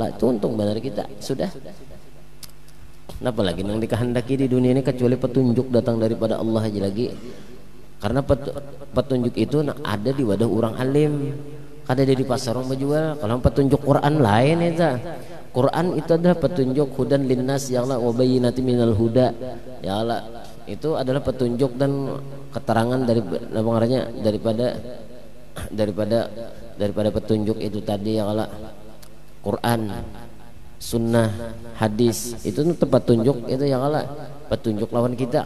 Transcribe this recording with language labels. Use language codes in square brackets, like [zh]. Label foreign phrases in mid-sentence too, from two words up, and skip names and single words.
[bjn] Itu untung benar kita sudah. Kenapa lagi yang dikehendaki di dunia ini kecuali petunjuk datang daripada Allah aja lagi. Karena petunjuk itu ada di wadah orang alim, kada ada di pasar orang berjual. Kalau petunjuk Quran lain itu. Quran itu adalah petunjuk [ar] hudan linnas ya Allah wa bayyinatin minal huda ya Allah, [bjn] itu adalah petunjuk dan keterangan dari pengarangnya daripada petunjuk itu tadi [ar] ya Allah. [bjn] Quran, sunnah, hadis itu tempat tunjuk itu [ar] ya Allah, [bjn] petunjuk lawan kita.